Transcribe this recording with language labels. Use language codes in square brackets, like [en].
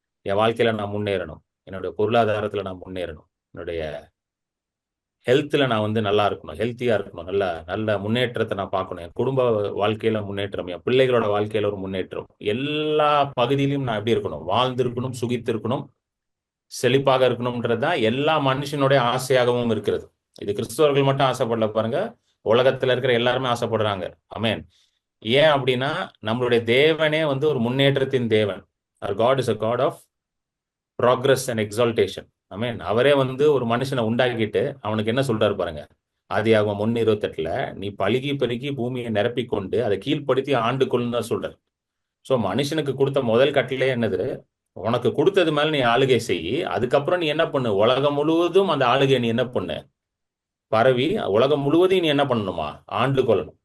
[ta] என் வாழ்க்கையில நான் முன்னேறணும், என்னுடைய பொருளாதாரத்துல நான் முன்னேறணும், என்னுடைய ஹெல்த்ல நான் வந்து நல்லா இருக்கணும், ஹெல்த்தியா இருக்கணும், நல்ல நல்ல முன்னேற்றத்தை நான் பார்க்கணும், என் குடும்ப வாழ்க்கையில முன்னேற்றம், என் பிள்ளைகளோட வாழ்க்கையில ஒரு முன்னேற்றம், எல்லா பகுதியிலும் நான் எப்படி இருக்கணும், வாழ்ந்திருக்கணும், சுகித்திருக்கணும், செழிப்பாக இருக்கணும்ன்றதுதான் எல்லா மனுஷனுடைய ஆசையாகவும் இருக்கிறது. இது கிறிஸ்தவர்கள் மட்டும் ஆசைப்படல, பாருங்க, உலகத்துல இருக்கிற எல்லாருமே ஆசைப்படுறாங்க. ஆமென். ஏன் அப்படின்னா நம்மளுடைய தேவனே வந்து ஒரு முன்னேற்றத்தின் தேவன். [en] Our God is a God of progress and exaltation. [ta] ஆமென். அவரே வந்து ஒரு மனுஷனை உண்டாக்கிட்டு அவனுக்கு என்ன சொல்றாரு பாருங்க, ஆதியாகமம் 1:28, நீ பலுகி பெருகி பூமியை நிரப்பிக் கொண்டு அதை கீழ்ப்படுத்தி ஆண்டு கொள்ளுன்னு தான் சொல்றாரு. சோ மனுஷனுக்கு கொடுத்த முதல் கட்டளை என்னது, உனக்கு கொடுத்தது மேல நீ ஆளுகை செய். அதுக்கப்புறம் நீ என்ன பண்ணு, உலகம் முழுவதும் அந்த ஆளுகை நீ என்ன பண்ணு, பரவி உலகம் முழுவதையும் நீ என்ன பண்ணணுமா, ஆண்டு கொள்ளணும்.